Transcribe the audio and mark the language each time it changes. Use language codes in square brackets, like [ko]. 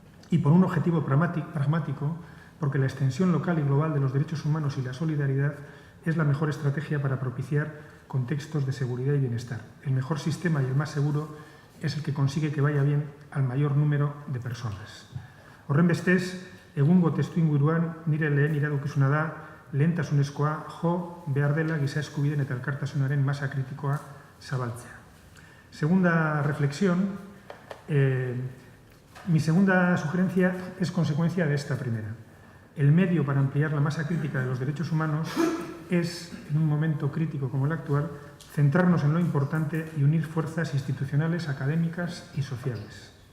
[es] Y por un objetivo pragmático, porque la extensión local y global de los derechos humanos y la solidaridad es la mejor estrategia para propiciar contextos de seguridad y bienestar. El mejor sistema y el más seguro es el que consigue que vaya bien al mayor número de personas. [eu] Horrenbestez, egungo testuinguruan nire lehen iradokizuna da, lehentasunezkoa jo behar dela giza eskubideen eta elkartasunaren masa kritikoa zabaltzea. [es] Segunda reflexión. Mi segunda sugerencia es consecuencia de esta primera. El medio para ampliar la masa crítica de los derechos humanos es, en un momento crítico como el actual, centrarnos en lo importante y unir fuerzas institucionales, académicas y sociales.